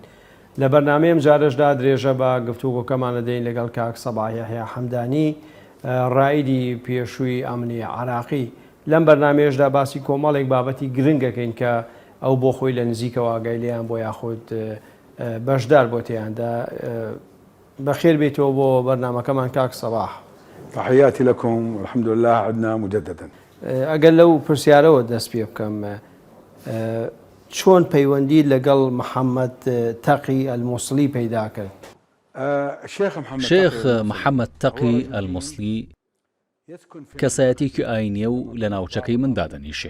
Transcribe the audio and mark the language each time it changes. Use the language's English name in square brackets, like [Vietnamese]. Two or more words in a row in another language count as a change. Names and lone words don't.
[Central Kurdish] لە بەرنامەیەم جارشدا درێژە بە گفتوگۆکەمانە دەین لەگەڵ کاک سەباح یەحیا حەمدانی ڕائیدی پێشووی ئەمنی عراقی. لەم بەرنامەیەشدا باسی کۆمەڵێک بابەتی گرنگەکەین کە ئەو بۆ خۆی لە نزیکەوە ئاگای لێیان بۆ یاخود بەشدار بۆ تێیاندا. بەخێر بێتەوە بۆ بەرنامەکەمان کاک سەباح. [Arabic] تحياتي لكم والحمد لله عدنا مجددا. [Central Kurdish] ئەگەر لەو پرسیارەوە دەست پێ بکەم، چۆن پەیوەندی لەگەڵ محەممەد تەقی ئەلموسڵی پەیدا کرد؟ شێخ محەممەد تەقی ئەلموسڵی کەسایەتێکی ئاینیە و لە ناوچەکەی مندا دەنیشێ.